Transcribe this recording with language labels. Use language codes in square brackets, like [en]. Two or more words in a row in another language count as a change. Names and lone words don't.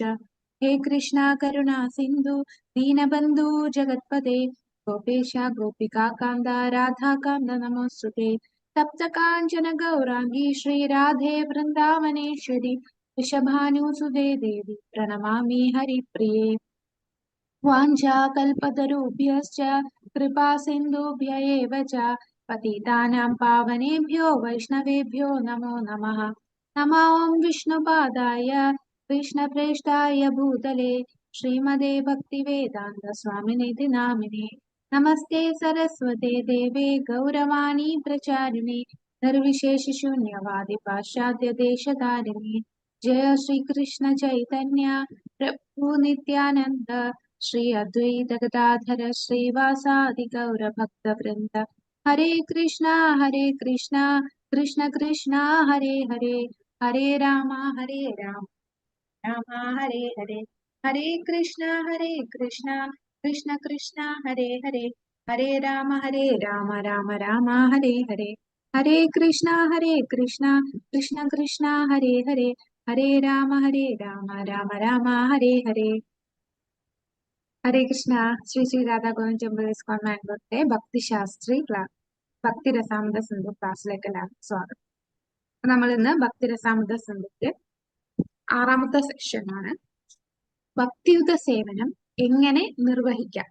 [sa] ഹേ കൃഷ്ണ കരുണാ സിന്ധു ദീനബന്ധു ജഗത്പദേ ഗോപേശ ഗോപികാകാന്ത രാധാകാന്ത നമോസ്തുതേ. തപ്തകാഞ്ചന ഗൗരാംഗീ ശ്രീരാധേ വൃന്ദാവനേശ്വരി വൃഷഭാനുസുതേ ദേവി പ്രണമാമി ഹരിപ്രിയേ. वाञ्छाकल्पतरुभ्यश्च कृपासिन्धुभ्य एव च पतितानां पावनेभ्यो वैष्णवेभ्यो नमो नमः. नमो विष्णुपादाय कृष्णप्रेष्ठाय भूतले श्रीमते भक्तिवेदान्तस्वामिनिति नामिने. नमस्ते सरस्वते देवे गौरवाणी प्रचारिणे निर्विशेषशून्यवादि पाश्चात्यदेशधारिणे. जय श्रीकृष्ण चैतन्य प्रभु नित्यानन्द श्री अद्वैत गदाधर श्रीवासादि गौर भक्त वृंद. हरे कृष्णा कृष्ण कृष्णा हरे हरे, हरे राम राम हरे हरे, हरे कृष्णा कृष्ण कृष्ण हरे हरे, हरे राम राम राम हरे हरे, हरे कृष्णा कृष्ण कृष्ण हरे हरे, हरे राम राम राम हरे हरे. ഹരേ കൃഷ്ണ. [ml] ശ്രീ ശ്രീ രാധാ ഗോവിന്ദ് ടെമ്പിൾ ഇസ്കോൺ മാംഗ്ലൂരിലെ ഭക്തിശാസ്ത്രി ക്ലാസ് ഭക്തി രസാമൃത സിന്ധു ക്ലാസ്സിലേക്ക് എല്ലാവർക്കും സ്വാഗതം. നമ്മൾ ഇന്ന് ഭക്തി രസാമൃത സിന്ധുവിന്റെ 6-ാമത്തെ സെക്ഷനാണ് ഭക്തിയുത സേവനം എങ്ങനെ നിർവഹിക്കാം.